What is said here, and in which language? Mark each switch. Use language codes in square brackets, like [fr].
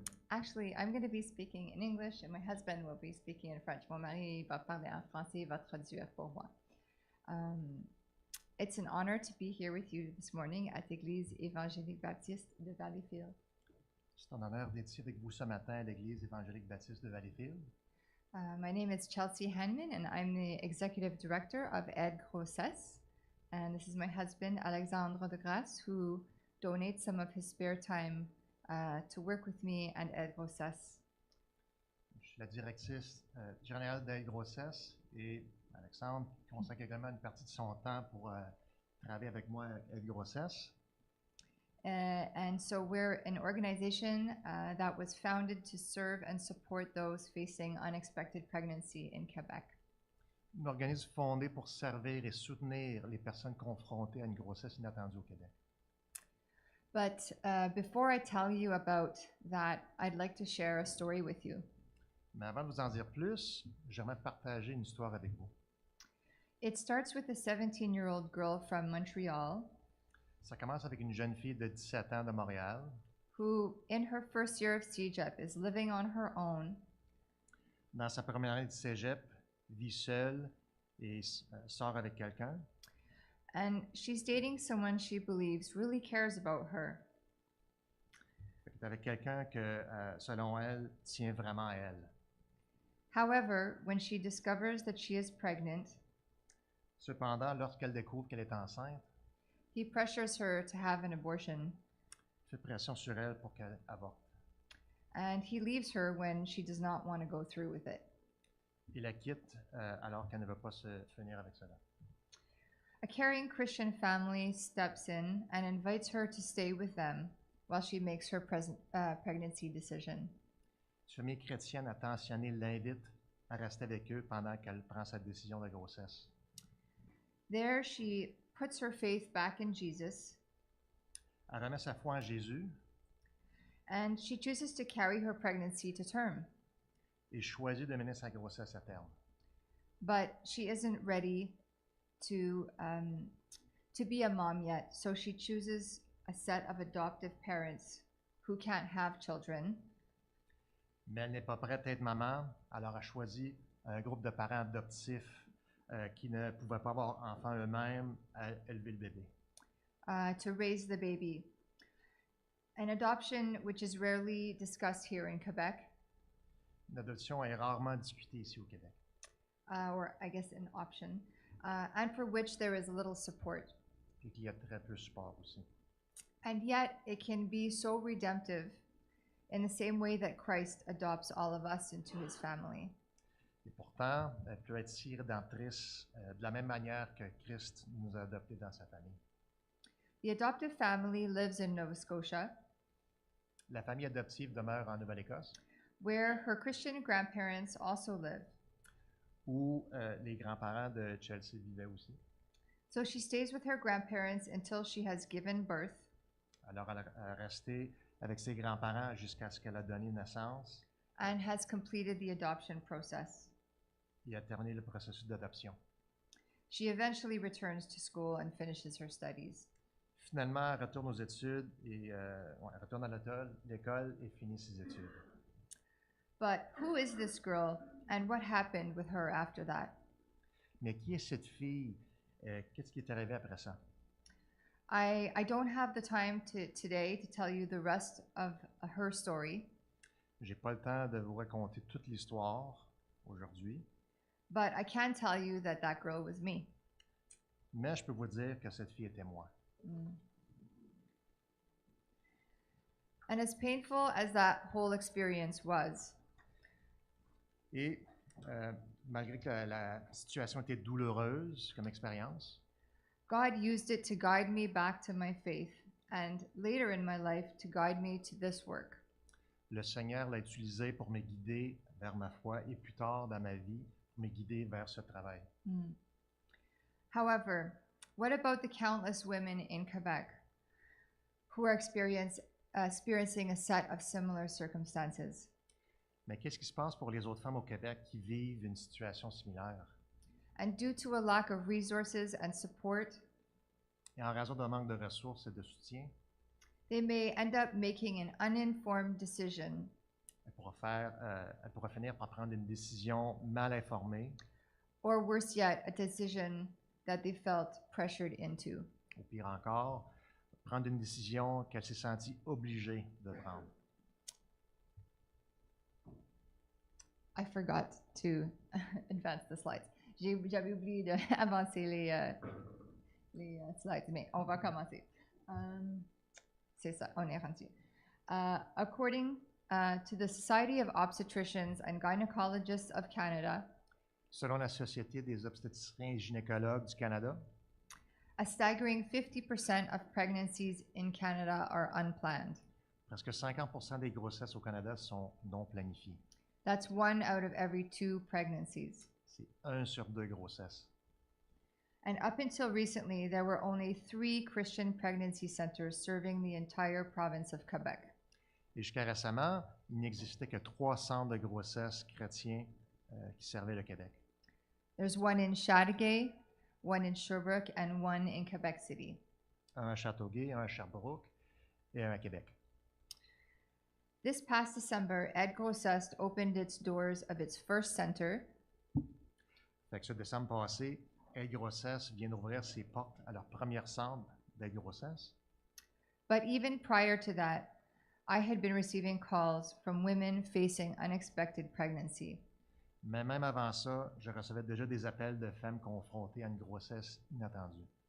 [en] Actually, I'm going to be speaking in English and my husband will be speaking in French. [fr] Mon mari va parler en français, il va traduire pour moi. [en] It's an honor to be here with you this morning at l'Église évangélique baptiste de Valleyfield. [fr] C'est un honneur d'être ici avec vous ce matin à l'Église évangélique baptiste de Valleyfield. [en] My name is Chelsea Hanman and I'm the Executive Director of Aide Grossesse. And this is my husband, Alexandre de Grasse, who donates some of his spare time to work with me and Aide Grossesse. [fr] Je suis la directrice générale d'Aide Grossesse et Alexandre consacre également une partie de son temps pour travailler avec moi à Aide Grossesse. [en] And so we're an organization that was founded to serve and support those facing unexpected pregnancy in Quebec. [fr] Un organisme fondé pour servir et soutenir les personnes confrontées à une grossesse inattendue au Québec. [en] But before I tell you about that, I'd like to share a story with you. [fr] Mais avant de vous en dire plus, j'aimerais partager une histoire avec vous. [en] It starts with a 17-year-old girl from Montreal [fr] Ça commence avec une jeune fille de 17 ans de Montréal [en] who, in her first year of CEGEP, is living on her own. [fr] Dans sa première année de cégep, vit seule et sort avec quelqu'un. [en] And she's dating someone she believes really cares about her. [fr] Elle est avec quelqu'un que, selon elle, tient vraiment à elle. [en] However, when she discovers that she is pregnant, [fr] Cependant, lorsqu'elle découvre qu'elle est enceinte, [en] he pressures her to have an abortion. [fr] il fait pression sur elle pour qu'elle avorte. [en] And he leaves her when she does not want to go through with it. [fr] Il la quitte alors qu'elle ne veut pas se finir avec cela. [en] A caring Christian family steps in and invites her to stay with them while she makes her pregnancy decision. [fr] Une famille chrétienne attentionnée l'invite à rester avec eux pendant qu'elle prend sa décision de grossesse. [en] There she puts her faith back in Jesus, [fr] Elle remet sa foi en Jésus [en] and she chooses to carry her pregnancy to term. [fr] et choisit de mener sa grossesse à terme. [en] But she isn't ready to be a mom yet, so she chooses a set of adoptive parents who can't have children. [fr] Mais elle n'est pas prête à être maman, alors elle choisit un groupe de parents adoptifs qui ne pouvaient pas avoir enfant eux-mêmes à élever le bébé. [en] To raise the baby. An adoption which is rarely discussed here in Quebec, [fr] L'adoption est rarement discutée ici au Québec. [en] or I guess an option, and for which there is little support. [fr] Et qu'il y a très peu de support aussi. [en] And yet it can be so redemptive in the same way that Christ adopts all of us into his family. [fr] Et pourtant, elle peut être si rédemptrice de la même manière que Christ nous a adoptés dans sa famille. [en] The adoptive family lives in Nova Scotia, [fr] La famille adoptive demeure en Nouvelle-Écosse, [en] where her Christian grandparents also live. [fr] où les grands-parents de Chelsea vivaient aussi. [en] So she stays with her grandparents until she has given birth, [fr] Alors, elle est restée avec ses grands-parents jusqu'à ce qu'elle a donné naissance [en] and has completed the adoption process. [fr] et a terminé le processus d'adoption. [en] She eventually returns to school and finishes her studies. [fr] Finalement, elle retourne aux études et elle retourne à l'école et finit ses études. [en] But who is this girl and what happened with her after that? [fr] Mais qui est cette fille? Qu'est-ce qui est arrivé après ça? [en] I don't have the time today to tell you the rest of her story, [fr] J'ai pas le temps de vous raconter toute l'histoire aujourd'hui, [en] but I can tell you that that girl was me. [fr] mais je peux vous dire que cette fille était moi. [en] And as painful as that whole experience was, [fr] Et malgré que la situation était douloureuse comme expérience, [en] God used it to guide me back to my faith and later in my life to guide me to this work. [fr] le Seigneur l'a utilisé pour me guider vers ma foi et plus tard dans ma vie, pour me guider vers ce travail. [en] However, what about the countless women in Quebec who are experiencing a set of similar circumstances? [fr] Mais qu'est-ce qui se passe pour les autres femmes au Québec qui vivent une situation similaire? [en] And due to a lack of resources and support, [fr] Et en raison d'un manque de ressources et de soutien, [en] they may end up making an uninformed decision [fr] Elle pourra finir par prendre une décision mal informée, [en] or worse yet, a decision that they felt pressured into. [fr] ou pire encore, prendre une décision qu'elle s'est sentie obligée de prendre. [en] I forgot to advance the slides. [fr] J'avais oublié d'avancer les slides, mais on va commencer. C'est ça, on est rendu. [en] According to the Society of Obstetricians and Gynecologists of Canada, [fr] Selon la Société des obstétriciens et gynécologues du Canada, [en] a staggering 50% of pregnancies in Canada are unplanned. [fr] presque 50% des grossesses au Canada sont non planifiées. [en] That's 1 out of every 2 pregnancies. [fr] C'est 1 sur 2 grossesses. [en] And up until recently, there were only 3 Christian pregnancy centers serving the entire province of Quebec. [fr] Et jusqu'à récemment, il n'existait que 3 centres de grossesse chrétiens qui servaient le Québec. [en] There's one in Chateauguay, one in Sherbrooke, and one in Quebec City. [fr] Un à Châteauguay, un à Sherbrooke et un à Québec. [en] This past December, Ed Grossesse opened its doors of its first center, [fr] Fait que ce décembre passé, Aide Grossesse vient d'ouvrir ses portes à leur premier centre d'aide grossesse. [en] but even prior to that, I had been receiving calls from women facing unexpected pregnancy. [fr] Mais même avant ça, je recevais déjà des appels de femmes confrontées à une grossesse inattendue.